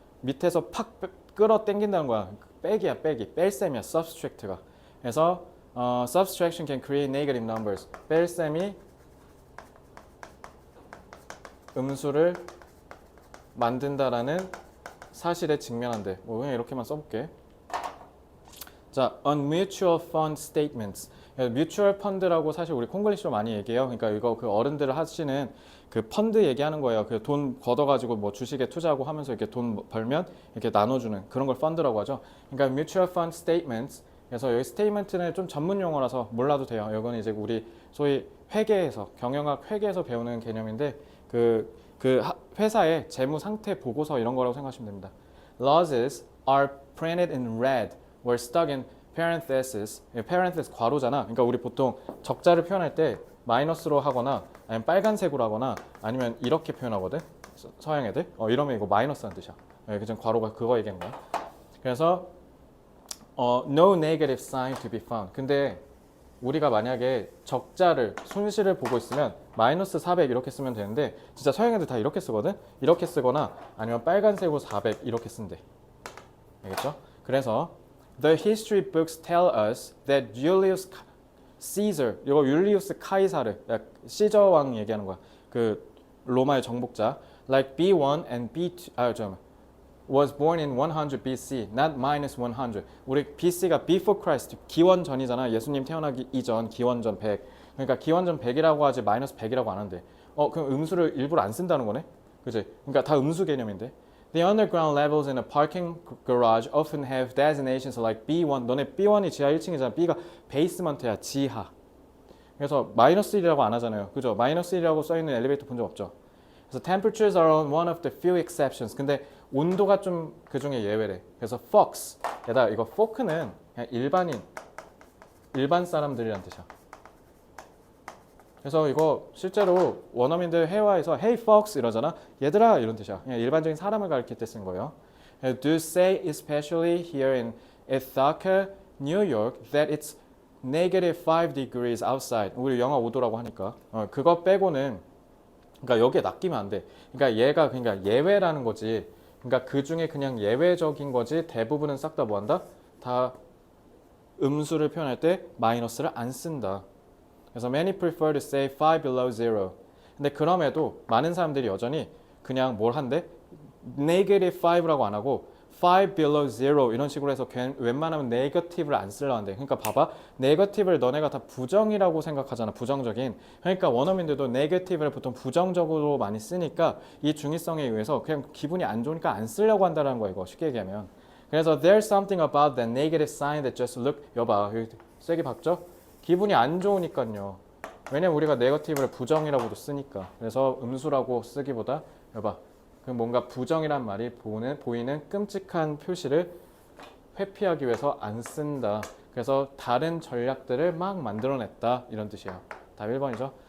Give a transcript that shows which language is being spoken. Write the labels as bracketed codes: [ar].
[ko] 밑에서 팍 끌어 당긴다는 거야. 빼기야 빼기. 뺄셈이야 subtract가. 그래서 [en] subtraction can create negative numbers. [ko] 뺄셈이 음수를 만든다라는 사실에 직면한대. 그냥 이렇게만 써볼게. [en] 자, on mutual fund statements. [ko] 뮤추얼 펀드라고 사실 우리 콩글리시로 많이 얘기해요. 그러니까 이거 그 어른들 하시는 그 펀드 얘기하는 거예요. 그 돈 걷어가지고 뭐 주식에 투자하고 하면서 이렇게 돈 벌면 이렇게 나눠주는 그런 걸 펀드라고 하죠. 그러니까 mutual fund statements. 그래서 여기 스테이트먼트는 좀 전문 용어라서 몰라도 돼요. 이건 이제 우리 소위 회계에서 경영학 회계에서 배우는 개념인데 그 회사의 재무 상태 보고서 이런 거라고 생각하시면 됩니다. [en] Losses are printed in red or stuck in parentheses. [ko] parentheses 괄호잖아. 그러니까 우리 보통 적자를 표현할 때 마이너스로 하거나 아니면 빨간색으로 하거나 아니면 이렇게 표현하거든. 서양 애들. 이러면 이거 마이너스라는 뜻이야. 그전 괄호가 그거 얘기하는 거야. [en] 그래서 no negative sign to be found. [ko] 근데 우리가 만약에 적자를 손실을 보고 있으면 마이너스 400 이렇게 쓰면 되는데 진짜 서양 애들 다 이렇게 쓰거든. 이렇게 쓰거나 아니면 빨간색으로 400 이렇게 쓴대. 알겠죠? [en] 그래서 The history books tell us that Julius Caesar, [ko] 이거 율리우스 카이사르, 시저 왕 얘기하는 거야. 그 로마의 정복자, [en] like B1 and B2, was born in 100 BC, not minus 100. [ko] 우리 BC가 before Christ, 기원 전이잖아. 예수님 태어나기 이전, 기원 전 100. 그러니까 기원 전 100이라고 하지 마이너스 100이라고 안 한대. 그럼 음수를 일부러 안 쓴다는 거네? 그지? 그러니까 다 음수 개념인데. [en] The underground levels in a parking garage often have designations like B1. [ko] 너네 B1이 지하 1층이잖아. B가 베이스먼트야, 지하. 그래서 마이너스 1이라고 안 하잖아요. 그죠? 마이너스 1이라고 써있는 엘리베이터 본 적 없죠? [en] 그래서 temperatures are one of the few exceptions. [ko] 근데 온도가 좀 그 중에 예외래. [en] 그래서 folks. [ko] 게다가 이거 folk는 그냥 일반 사람들이란 뜻이야. 그래서 이거 실제로 원어민들 회화에서 [en] hey folks [ko] 이러잖아. 얘들아 이런 뜻이야. 그냥 일반적인 사람을 가리킬 때 쓴 거예요. [en] Do say especially here in Ithaca, New York that it's -5 degrees outside. [ko] 우리 영하 5도라고 하니까 그거 빼고는 그러니까 여기에 낚이면 안 돼. 그러니까 얘가 그러니까 예외라는 거지. 그러니까 그 중에 그냥 예외적인 거지. 대부분은 싹 다 뭐한다? 다 음수를 표현할 때 마이너스를 안 쓴다. [en] 그래서 many prefer to say 5 below zero. [ko] 근데 그럼에도 많은 사람들이 여전히 그냥 뭘 한대? -5라고 안 하고 [en] 5 below zero [ko] 이런 식으로 해서 웬만하면 negative를 안 쓰려 한대. 그러니까 봐봐. negative를 너네가 다 부정이라고 생각하잖아. 부정적인. 그러니까 원어민들도 negative를 보통 부정적으로 많이 쓰니까 이 중의성에 의해서 그냥 기분이 안 좋으니까 안 쓰려고 한다는 거야. 이거 쉽게 얘기하면. [en] 그래서 there's something about that negative sign that just look. [ko] 여봐. 여기 세게 박죠? 기분이 안 좋으니까요. 왜냐면 우리가 네거티브를 부정이라고도 쓰니까. 그래서 음수라고 쓰기보다 여봐. 그 뭔가 부정이란 말이 보이는 끔찍한 표시를 회피하기 위해서 안 쓴다. 그래서 다른 전략들을 막 만들어냈다. 이런 뜻이에요. 답 1번이죠.